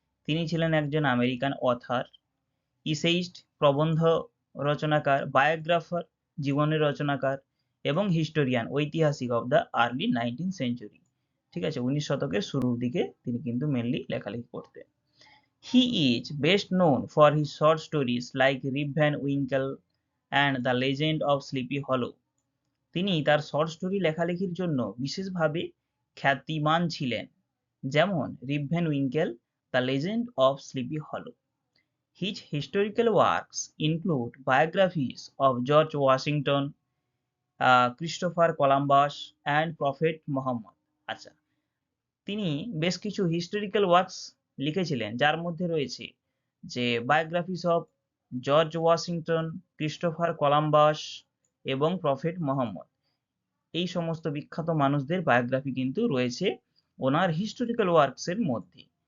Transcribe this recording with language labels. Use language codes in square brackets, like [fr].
[bn] তিনি ছিলেন একজন আমেরিকান অথর, ইসেইস্ট, প্রবন্ধ রচনাকার, বায়োগ্রাফার, জীবনের রচনাকার, এবং হিস্টোরিয়ান, ঐতিহাসিক [en] Of the early 19th century. [bn] ঠিক আছে, 19 শতকের শুরুর দিকে তিনি কিন্তু মেনলি লেখালেখি করতেন। [en] He is best known for his short stories like Rip Van Winkle and The Legend of Sleepy Hollow. [bn] তিনি তার শর্ট স্টোরি লেখালেখির জন্য বিশেষভাবে খ্যাতিমান ছিলেন, যেমন রিপ Van Winkle, the legend of sleepy হলো। [en] His historical works include biographies of George Washington, Christopher Columbus and prophet Muhammad. [bn] আচ্ছা, তিনি বেশ কিছু হিস্টোরিক্যাল ওয়ার্কস লিখেছিলেন, যার মধ্যে রয়েছে যে [en] biographies of George Washington, [bn] Christopher Columbus এবং প্রফেট মোহাম্মদ। এই সমস্ত বিখ্যাত মানুষদের বায়োগ্রাফি কিন্তু রয়েছে ওনার হিস্টোরিক্যাল ওয়ার্কসের মধ্যে।